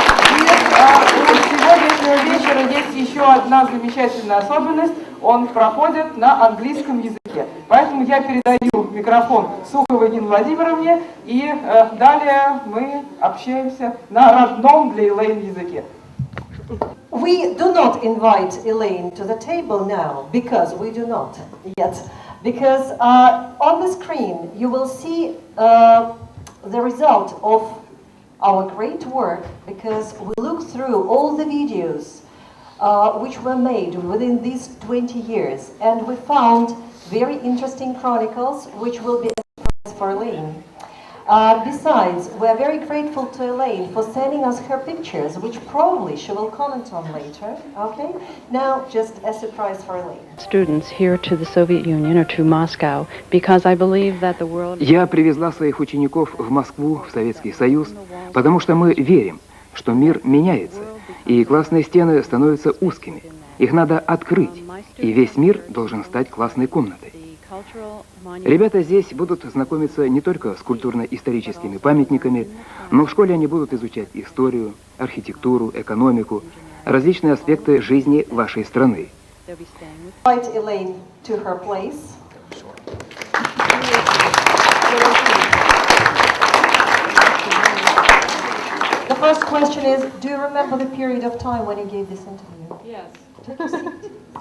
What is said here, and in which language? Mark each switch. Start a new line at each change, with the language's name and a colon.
Russian: И у сегодняшнего вечера есть еще одна замечательная особенность. Он проходит на английском языке. Поэтому я передаю микрофон Суховой Нине Владимировне, и далее мы общаемся на родном для Элейн языке.
English: We do not invite Elaine to the table now, because we do not yet. Because on the screen you will see the result of our great work, because we looked through all the videos which were made within these 20 years, and we found very interesting chronicles which will be a surprise for Elaine. Besides, we are very grateful to Elaine for sending us her pictures, which probably she will comment on later. Okay? Now, just a surprise for Elaine. Students here to the Soviet Union or to Moscow, because I believe that the world...
Russian: Я привезла своих учеников в Москву, в Советский Союз, потому что мы верим, что мир меняется, и классные стены становятся узкими. Их надо открыть, и весь мир должен стать классной комнатой. Ребята здесь будут знакомиться не только с культурно-историческими памятниками, но в школе они будут изучать историю, архитектуру, экономику, различные аспекты жизни вашей страны.
English: Invite Elaine to her place. The first question is, do you remember the period of time when you gave this interview? Yes. Take a seat.